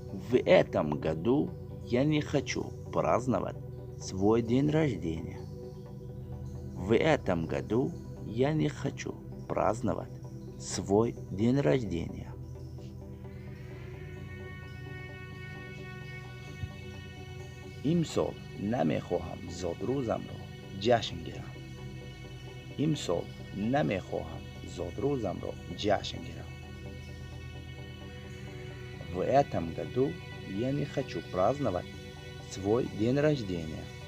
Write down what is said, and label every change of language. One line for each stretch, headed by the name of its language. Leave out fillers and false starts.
Russian: В этом году я не хочу праздновать свой день рождения. В этом году я не хочу праздновать свой день рождения.
Persian: امسال نمیخواهم زادروزم را جشن گیرم. امسال نمیخواهم زادروزم را جشن گیرم.
Russian: В этом году я не хочу праздновать свой день рождения.